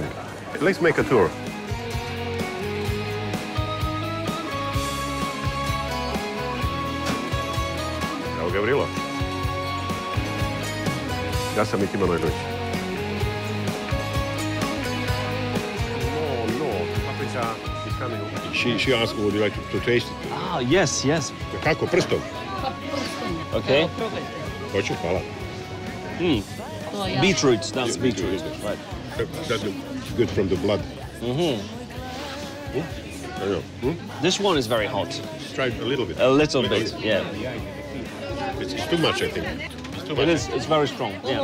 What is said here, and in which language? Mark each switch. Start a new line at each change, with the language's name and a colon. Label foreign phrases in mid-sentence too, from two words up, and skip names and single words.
English: Let's make a tour.
Serbian: Evo Gavrilo. Ja sam Miki Manojlović.
English: No, paprika is coming. She asked, would you like to taste it? Ah, yes, yes.
Serbian: Kako, prstom?
English: Okay.
Serbian: Hoću, hvala.
English: Beetroot, that's beetroot, right. That's good from the blood. This one is very hot. Try a little bit. A little bit, yeah. It's too much, I think. It is, it's very strong, yeah.